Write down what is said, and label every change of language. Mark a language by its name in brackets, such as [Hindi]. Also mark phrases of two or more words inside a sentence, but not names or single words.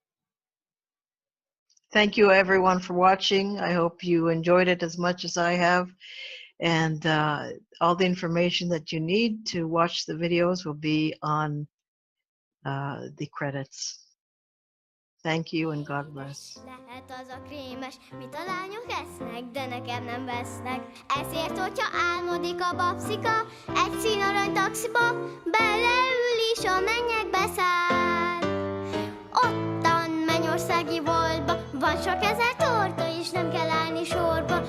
[English] Thank you, everyone, for watching. I hope you enjoyed it as much as I have. And all the information that you need to watch the videos will be on the credits. Thank you, and God bless. [Hungarian] Lehet az a krémes, mit a lányok esznek, de nekem nem vesznek. Ezért, hogyha álmodik a babszika, egy színarany taxiba beleül is a mennyekbe száll. Ottan mennyországi boltba van sok ezer torta, és nem kell állni sorba.